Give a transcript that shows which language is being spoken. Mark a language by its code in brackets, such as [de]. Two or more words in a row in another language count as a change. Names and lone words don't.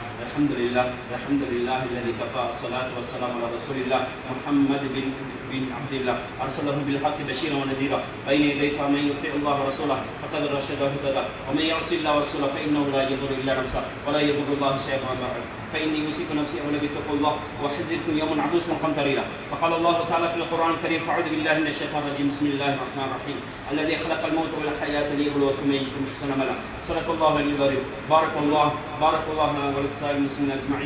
[ar] الحمد لله الذي كفى. الصلاة والسلام على رسول الله محمد بن عبد الله أرسله بالحق بشيرا ونذيرا بين يدي الساعة من يطع الله ورسوله فقد رشد وهدى ومن يعص الله ورسوله فإنه لا يضر إلا نفسه ولا يضر الله شيئا ما فإني أوصيكم نفسي أولا بتقوى الله وأحذركم يوما عبوسا قمطريرا. فقال الله تعالى في القرآن الكريم: فأعوذ بالله من الشيطان الرجيم. بسم الله الرحمن الرحيم. الذي خلق الموت والحياة ليبلوكم أيكم أحسن عملا. صدق الله العلي العظيم. بارك الله لنا ولسائر المسلمين أجمعين.